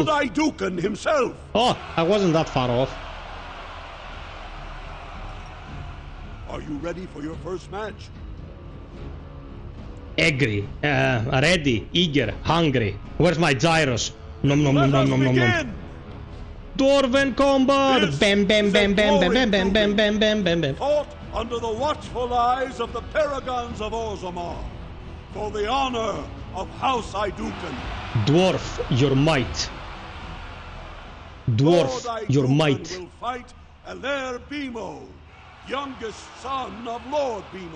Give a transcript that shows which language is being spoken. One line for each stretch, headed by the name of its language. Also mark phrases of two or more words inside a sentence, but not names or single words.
English: Lord Aeducan himself. Oh, I wasn't that far off. Are you ready for your first match? Angry, ready, eager, hungry. Where's my gyros? Nom nom nom nom nom nom nom. Dwarven combat! This Bam bam is bam a bam bam glory bam bam bam bam bam bam. Fought under the watchful eyes of the paragons of Orzammar, for the honor of House Aeducan. Dwarf, your might. Dwarf, Lord your Aeducan might. will fight Alair Bimo, youngest son of Lord Bimo.